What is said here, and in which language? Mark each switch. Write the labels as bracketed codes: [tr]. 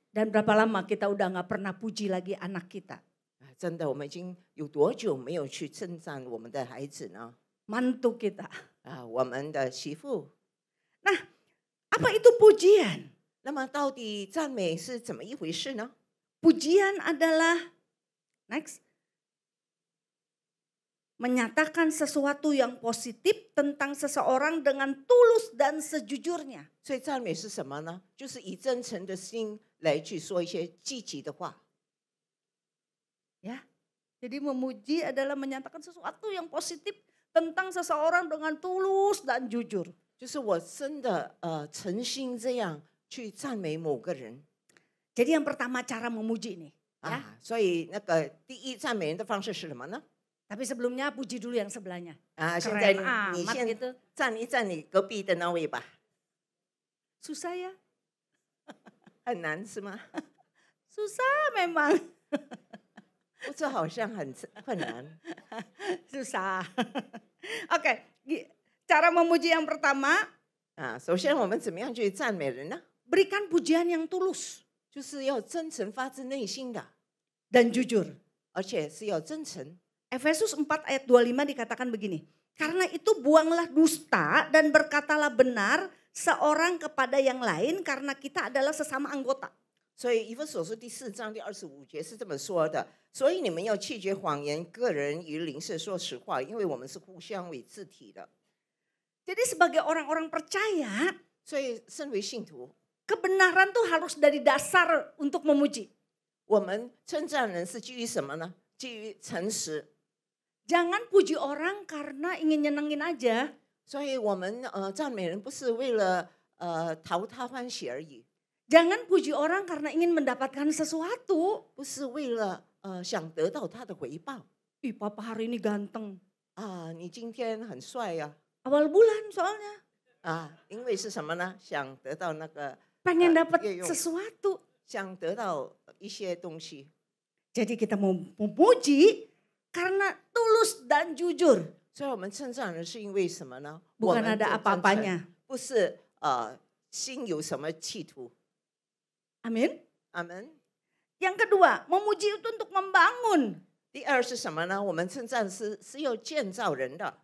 [id] Dan berapa lama kita udah nggak pernah puji lagi anak kita? [zh] 真的，我们已经有多久没有去称赞我们的孩子呢？ [id] Mantu kita. [zh] 啊，我们的媳妇。 [id] Nah, apa itu pujian? [zh] 那么到底赞美是怎么一回事呢？ [id] Pujian adalah next menyatakan sesuatu yang positif tentang seseorang dengan tulus dan sejujurnya. [zh] 所以赞美是什么呢？就是以真诚的心来去说一些积极的话。 [id] Ya, jadi memuji adalah menyatakan sesuatu yang positif tentang seseorang dengan tulus dan jujur. [zh] 就是我真的诚心这样去赞美某个人。 [id] Jadi yang pertama cara memuji nih. [zh] 啊，所以那个第一赞美人的方式是什么呢？ [id] Tapi sebelumnya puji dulu yang sebelahnya. [zh] 啊，现在 [id] Keren [zh] 你 [id] amat [zh] 先 [id] gitu. [zh] 赞一赞你隔壁的那位吧。 [id] Susah ya? [zh] 很难是吗？ [id] Susah memang. [zh] 这好像很困难。 [id] Susah. Oke, cara memuji yang pertama. [zh] 啊，首先我们怎么样去赞美人呢？ [id] Berikan pujian yang tulus. [zh] 就是要真诚发自内心的， [id] Dan jujur. [zh] 而且是要真诚。 [id] Efesus 4 ayat 25 dikatakan begini. Karena itu buanglah dusta dan berkatalah benar seorang kepada yang lain karena kita adalah sesama anggota. [zh] 所以以弗所书第4章第25节是这么说的：所以你们要弃绝谎言，个人与邻舍说实话，因为我们是互相为自体的。 [id] Jadi sebagai orang-orang percaya, [zh] 所以身为信徒， [id] kebenaran tuh harus dari dasar untuk memuji. [zh] 我们称赞人是基于什么呢？基于诚实。 [id] Jangan puji orang karena ingin nyenengin aja. [zh] 所以我们赞美人不是为了讨他欢喜而已。 [id] Jangan puji orang karena ingin mendapatkan sesuatu. [zh] 不是为了想得到他的回报。 [id] Ih, papa hari ini ganteng. [zh] 啊，你今天很帅呀、 [id] Awal bulan soalnya. [zh] 啊，因为是什么呢？想得到那个 [id] Pengen dapat [zh] 月用 [id] sesuatu. [zh] 想得到一些东西。 [id] Jadi kita mau memuji karena tulus dan jujur. [zh] 所以我们称赞人是因为什么呢？ [id] Bukan [zh] 我们 [id] ada [zh] 的真诚 [id] apa-apanya. [zh] 不是心有什么企图。 [id] Amin. [zh] 阿门。 [id] Yang kedua, memuji itu untuk membangun. [zh] 第二是什么呢？我们称赞是要建造人的。